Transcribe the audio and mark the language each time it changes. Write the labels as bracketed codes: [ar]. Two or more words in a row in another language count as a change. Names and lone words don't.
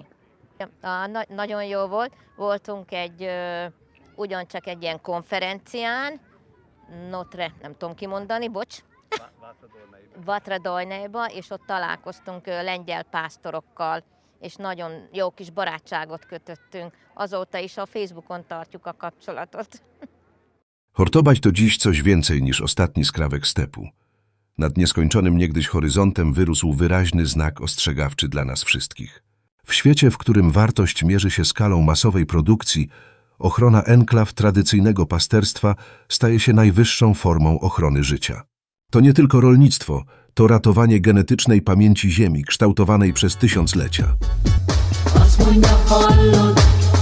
[hu] Nagyon jó volt, voltunk ugyancsak egy ilyen konferencián, nem tudom kimondani, bocs, Vatradolneiba, és ott találkoztunk lengyel pásztorokkal, és nagyon jó kis barátságot kötöttünk. Azóta is a Facebookon tartjuk a kapcsolatot. [pl] Hortobać to dziś coś więcej niż ostatni skrawek stepu. Nad nieskończonym niegdyś horyzontem wyrósł wyraźny znak ostrzegawczy dla nas wszystkich. W świecie, w którym wartość mierzy się skalą masowej produkcji, ochrona enklaw tradycyjnego pasterstwa staje się najwyższą formą ochrony życia. To nie tylko rolnictwo, to ratowanie genetycznej pamięci ziemi kształtowanej przez tysiąclecia. [hu] Azt mondja, hallod,